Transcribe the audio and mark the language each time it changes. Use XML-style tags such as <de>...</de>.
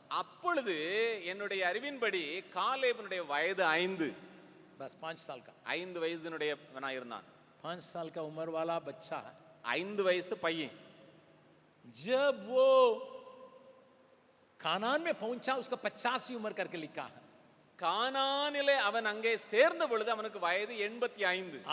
<ta>அப்பொழுது என்னுடைய அறிவின்படி காலேபனுடைய வயது 5.</ta> <hi>बस 5 साल का.</hi> <ta>5 வயதினுடையவனாய் இருந்தான்.</ta> <hi>5 साल का उम्र वाला बच्चा है.</hi> <ta>5 வயசு பையன்.</ta> <hi>जब वो कानान में पहुंचा उसका 85 उम्र करके लिखा है.</hi> <ta>கானானிலே அவன் அங்கே சேர்ந்த பொழுது அவனுக்கு வயது 85.</ta>